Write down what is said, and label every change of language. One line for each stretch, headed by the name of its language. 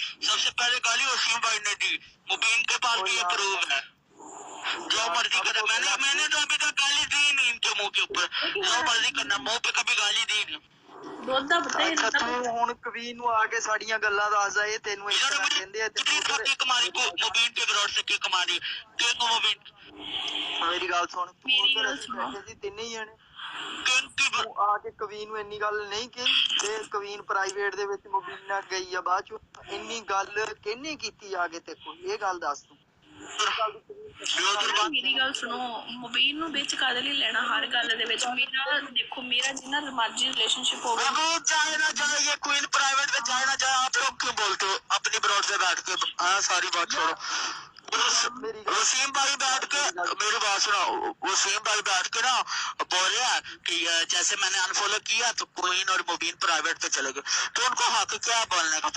Hindi: सबसे पहले गाली वसीम भाई ने दी। मुबीन के पास भी प्रूफ है, जो मर्जी करे। मैंने तो अभी तक गाली दी नहीं इनके मुंह के ऊपर। जो मर्जी करना, मुंह पे कभी गाली दी नहीं।
Punjabi: ਤੂੰ ਹੁਣ ਕਵੀਨ ਨੂੰ ਆ ਕੇ ਸਾਡੀਆਂ ਗੱਲਾਂ ਦੱਸਦਾ, ਇਹ ਤੈਨੂੰ ਇਸ ਤਰ੍ਹਾਂ ਕਹਿੰਦੇ ਆ।
Hindi: मुबीन के ब्रॉड से किक मारी।
Punjabi: ਮੇਰੀ ਗੱਲ ਸੁਣ, ਤੂੰ ਤਿੰਨੇ ਹੀ ਜਣੇ ਆ ਕੇ ਕਵੀਨ ਨੂੰ ਇੰਨੀ ਗੱਲ ਨਹੀਂ ਕਹੀ ਤੇ ਕਵੀਨ ਪ੍ਰਾਈਵੇਟ ਦੇ ਵਿੱਚ ਮੁਬੀਨ ਨਾਲ ਗਈ ਆ, ਬਾਅਦ ਚ ਇੰਨੀ ਗੱਲ ਕਿਹਨੇ ਕੀਤੀ ਆ ਕੇ? ਤੇ ਕੋਈ ਇਹ ਗੱਲ ਦੱਸ ਤੂੰ। ਮੇਰੀ ਗੱਲ ਸੁਣੋ, ਮੁਬੀਨ ਨੂੰ ਵਿੱਚ ਕਾਹਦੇ ਲਈ ਲੈਣਾ ਹਰ ਗੱਲ ਦੇ ਵਿੱਚ? ਮੇਰਾ ਦੇਖੋ, ਮੇਰਾ ਜਿੰਨਾ मर्जी रिलेशनशिप हो गया,
Hindi: चाहे ना चाहे ये क्वीन प्राइवेट में चाहे ना चाहे, आप लोग क्यों बोलते हो अपनी ब्रॉड से बैठ के? हाँ सारी बात छोड़ो। वसीम भाई बैठ के मेरी बात सुनो। वसीम भाई बैठ के ना बोले कि जैसे मैंने अनफॉलो किया तो क्वीन और मुबीन प्राइवेट पे चले गए, तो उनको हक क्या बोलने का?